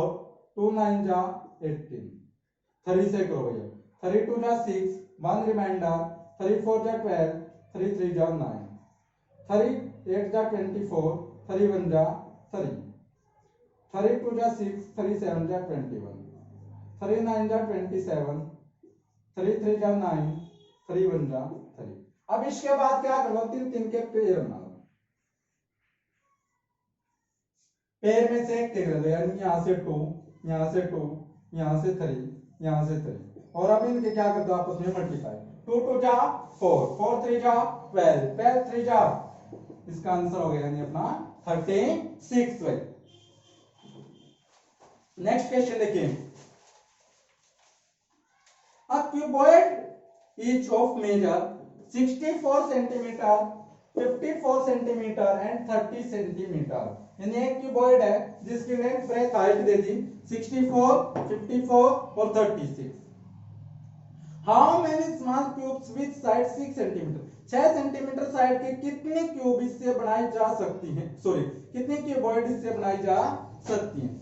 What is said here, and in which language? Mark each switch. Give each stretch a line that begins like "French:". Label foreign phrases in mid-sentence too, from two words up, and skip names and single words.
Hindi: 2 9 जा 18 3 से करो भैया 3 2 जा 6 1 रिमाइंडर 3 4 जा 12 3 3 जा 9 3 8 जा 24 3 1 जा 3 3 2 जा 6 3 7 जा 21 3 9 जा 27 3 3 जा 9 3 1 जा 3। अब इसके बाद क्या करो 3 3 के पेयर बना लो, पेयर में से एक टिक लो यानी यहां से 2 यहां से 2 यहां से 3 यहां से 3 और अब इनके क्या कर दो आपस में मल्टीप्लाई 2 2 जा 4 4 3 जा 12 12 3 जा, इसका आंसर हो गया यानी अपना 36 भाई।
English: next question
Hindi: देखिए,
English: a cuboid each of measure 64 centimeter 54 centimeter and 30 centimeter,
Hindi: यानी एक क्यूबॉइड है जिसकी
English: length breadth height
Hindi: दे दी 64 54 और 36।
English: how many small cubes with side 6 centimeter,
Hindi: 6 सेंटीमीटर साइड के कितने क्यूब इससे बनाई जा सकती हैं, सॉरी कितने क्यूबॉइड इससे बनाई जा सकती हैं।